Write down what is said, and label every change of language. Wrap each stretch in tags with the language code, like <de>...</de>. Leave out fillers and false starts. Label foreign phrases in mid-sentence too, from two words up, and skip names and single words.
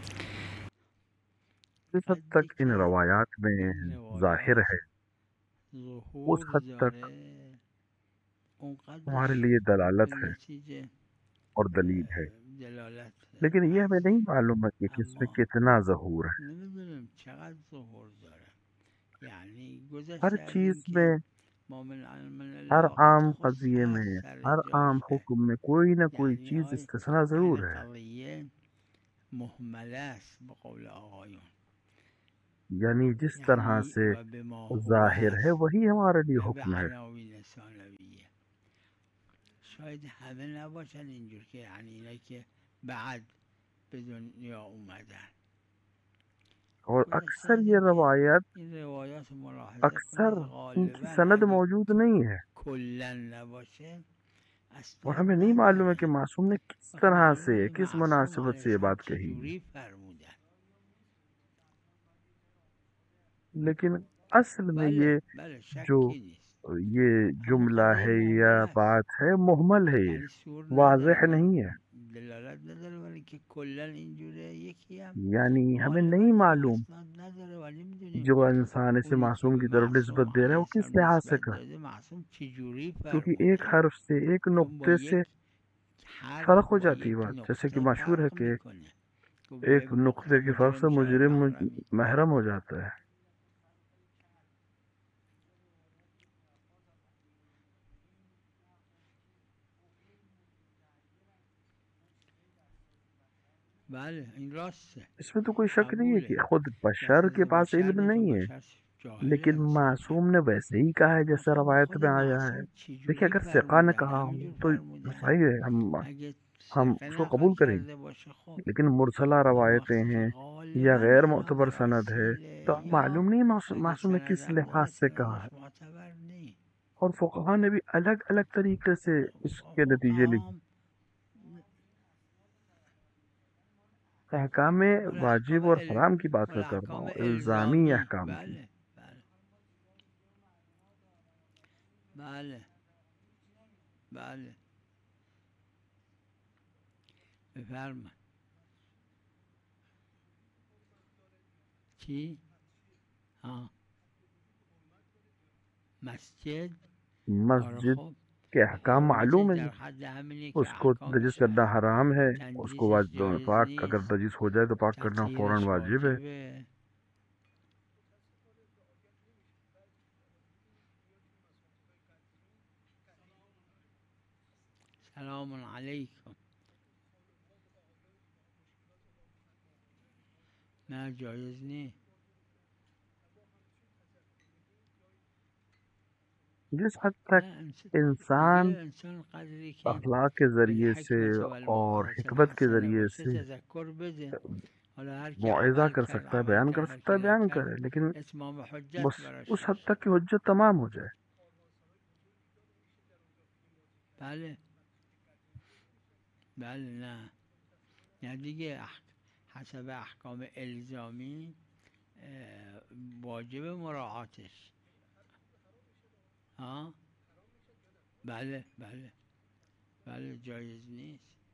<ur>جس حد تک ان روایات میں ظاہر ہے اس</ur> <fa>ظہور</fa> <ur>حد تک</ur> <fa>داره</fa> <ur>ہمارے</ur> <fa>اونقدرش</fa> <ur>لیے</ur> <fa>به</fa> <ur>دلالت ہے</ur> <fa>نتیجه</fa> <ur>اور دلیل ہے،</ur> <fa>دلالت</fa> <ur>لیکن یہ ہمیں نہیں معلوم ہے کہ کس میں</ur> <fa>اما</fa> <ur>کتنا ظہور ہے۔</ur> <fa>نمیدونیم چقدر ظهور داره.</fa> <ur>یعنی ہر</ur> <fa>گذشته از</fa> <ur>چیز</ur> <fa>این</fa> <ur>میں،</ur> <ar>که ما من علم</ar> <ur>ہر</ur> <ar>الله قد عام خص</ar> <ur>قضیے میں،</ur> <fa>سر</fa> <ur>ہر عام</ur> <fa>جاش ده.</fa> <ur>حکم میں کوئی نہ کوئی</ur> <fa>یعنی</fa> <ur>چیز</ur> <fa>آی</fa> <ur>استثناء ضرور ہے،</ur> <fa>قضیه محمله است به قول آقایون،</fa> <ur>یعنی جس طرح</ur> <fa>یعنی</fa> <ur>سے</ur> <fa>و به ما هو</fa> <ur>ظاہر ہے</ur> <fa>است</fa> <ur>وہی ہمارے لیے</ur> <fa>نه به</fa> <ur>حکم ہے۔</ur> <fa>عناوین ثانویه. شاید همه نباشن اینجور که یعنی اینا که بعد به دنیا اومدن.</fa> <ur>اور</ur> <fa>گذشته</fa> <ur>اکثر</ur> <fa>از</fa> <ur>یہ</ur> <fa>این که</fa> <ur>روایات</ur> <fa>این روایات ملاحظه</fa> <ur>اکثر</ur> <fa>کنید</fa> <ur>ان کی</ur> <fa>غالبا</fa> <ur>سند</ur> <fa>اگه</fa> <ur>موجود نہیں ہے،</ur> <fa>کلن نباشه</fa> <ur>اور اسباب ہمیں نہیں معلوم ہے کہ</ur> <fa>نداره.</fa> <ur>معصوم نے کس</ur> <fa>وقت</fa> <ur>طرح</ur> <fa>معلوم</fa> <ur>سے،</ur> <fa>نیست</fa> <ur>کس</ur> <fa>معصوم</fa> <ur>مناسبت</ur> <fa>علیه</fa> <ur>سے یہ</ur> <fa>السلام</fa> <ur>بات کہی،</ur> <fa>چجوری فرمودن.</fa> <ur>لیکن اصل میں</ur> <fa>بله</fa> <ur>یہ</ur> <fa>بله</fa> <ur>جو</ur> <fa>شکی نیست،</fa> <ur>یہ</ur> <fa>اما</fa> <ur>جملہ</ur> <fa>قضیه</fa> <ur>ہے یا</ur> <fa>محمل است،</fa> <ur>بات ہے محمل ہے، یعنی یہ</ur> <fa>سور نداره</fa> <ur>واضح</ur> <fa>ولی</fa> <ur>نہیں ہے،</ur> <fa>دلالت نداره ولی که کلن اینجوره. یکی هم</fa> <ur>یعنی ہمیں</ur> <fa>غالبا</fa> <ur>نہیں</ur> <fa>اینجا</fa> <ur>معلوم</ur> <fa>اسناد نداره ولی میدونیم</fa> <ur>جو انسان اسے</ur> <fa>اونی که</fa> <ur>معصوم</ur> <fa>به</fa> <ur>کی طرف</ur> <fa>معصوم</fa> <ur>نسبت دے رہا</ur> <fa>علیه</fa> <ur>ہے وہ کس</ur> <fa>السلام</fa> <ur>لحاظ سے</ur> <fa>نسبت</fa> <ur>کہا،</ur> <fa>داده معصوم چجوری</fa> <ur>کیونکہ ایک</ur> <fa>فرموده،</fa> <ur>حرف سے، ایک</ur> <fa>چون با</fa> <ur>نقطے سے</ur> <fa>یک حرف</fa> <ur>فرق ہو</ur> <fa>با</fa> <ur>جاتی ہے</ur> <fa>یک</fa> <ur>بات، جیسے کہ</ur> <fa>نقطه</fa> <ur>مشہور ہے</ur> <fa>فرق</fa> <ur>کہ</ur> <fa>میکنه. تو با یک</fa> <ur>ایک</ur> <fa>نقطه</fa> <ur>نقطے کے فرق</ur> <fa>مجرم</fa> <ur>سے</ur> <fa>شاید</fa> <ur>مجرم</ur> <fa>محرمی.</fa> <ur>محرم ہو جاتا ہے۔</ur> <fa>بله این راسته،</fa> <ur>اس میں تو کوئی شک نہیں ہے</ur> <fa>قبوله.</fa> <ur>کہ خود بشر</ur> <fa>دست</fa> <ur>کے</ur> <fa>از</fa> <ur>پاس</ur> <fa>بشر</fa> <ur>علم</ur> <fa>نیست چون</fa> <ur>نہیں ہے،</ur> <fa>بشر جاهله</fa> <ur>لیکن</ur> <fa>انصافا.</fa> <ur>معصوم نے ویسے ہی کہا ہے جیسے</ur> <fa>آخه</fa> <ur>روایت</ur> <fa>خود</fa> <ur>میں آیا ہے۔</ur> <fa>معصوم</fa> <ur>دیکھیے</ur> <fa>چجوری</fa> <ur>اگر ثقہ نے</ur> <fa>فرمودن</fa> <ur>کہا ہو</ur> <fa>همینجور</fa> <ur>تو</ur> <fa>فرمودن.</fa> <ur>صحیح ہے،</ur> <fa>اگه</fa> <ur>ہم</ur> <fa>ثقه</fa> <ur>اس کو</ur> <fa>نقل</fa> <ur>قبول کریں گے،</ur> <fa>کرده باشه خب.</fa> <ur>لیکن مرسلہ</ur> <fa>اما</fa> <ur>روایتیں</ur> <fa>وقتی که</fa> <ur>ہیں یا</ur> <fa>غالبا</fa> <ur>غیر</ur> <fa>اینا</fa> <ur>معتبر سند ہے</ur> <fa>مرسله</fa> <ur>تو ہم</ur> <fa>یا</fa> <ur>معلوم نہیں</ur> <fa>اگه</fa> <ur>معصوم نے کس</ur> <fa>سندم</fa> <ur>لحاظ سے کہا ہے،</ur> <fa>متناش معتبر نیست.</fa> <ur>اور فقہا نے بھی الگ الگ طریقے سے اس کے نتیجے لکھے۔</ur> <fa>فقهام</fa> <ur>احکام واجب</ur> <fa>الاحکام</fa> <ur>اور حرام کی بات میں کر رہا</ur> <fa>الاحکام</fa> <ur>ہوں، الزامی</ur> <fa>الزامی.</fa> <ur>احکام کی۔</ur> <fa>بله بله بله بفرمایید. چی؟ ها مسجد. آره</fa> <ur>مسجد</ur> <fa>خب</fa> <ur>کے احکام</ur> <fa>حرمتش</fa> <ur>معلوم ہے،</ur> <fa>در حد همینه که</fa> <ur>اس کو نجس</ur> <fa>احکامش</fa> <ur>کرنا</ur> <fa>هست.</fa> <ur>حرام ہے، اس کو</ur> <fa>تنجیسش جایز</fa> <ur>پاک اگر</ur> <fa>نیست،</fa> <ur>نجس ہو جائے تو پاک کرنا فوراً</ur> <fa>تطهیرش</fa> <ur>واجب ہے۔</ur> <fa>واجبه. سلام علیکم. نه جایز نیست.</fa> <ur>جس حد تک</ur> <fa>نه</fa> <ur>انسان</ur> <fa>دیگه انسان قدری که</fa> <ur>اخلاق کے ذریعے سے</ur> <ar>بالحکمت</ar> <ur>اور</ur> <ar>والموعظة</ar> <ur>حکمت کے</ur> <ar>الحسنه</ar> <ur>ذریعے</ur> <fa>باشه</fa> <ur>سے</ur> <fa>تذکر بده. حالا هر کی</fa> <ur>معاوضہ</ur> <fa>عمل</fa> <ur>کر</ur> <fa>کرد</fa> <ur>سکتا ہے،</ur> <fa>عمل</fa> <ur>بیان</ur> <fa>کرد،</fa> <ur>کر</ur> <fa>هر</fa> <ur>سکتا</ur> <fa>کی</fa> <ur>ہے، بیان</ur> <fa>نکرد</fa> <ur>کرے، لیکن</ur> <fa>اتمام</fa> <ur>بس</ur> <fa>حجت براش</fa> <ur>اس حد</ur> <fa>باشه.</fa> <ur>تک کہ حجت تمام ہو جائے۔</ur> <fa>بله بله نه دیگه حسب احکام الزامی واجب مراعاتش. ها بله بله بله جایز نیست.</fa>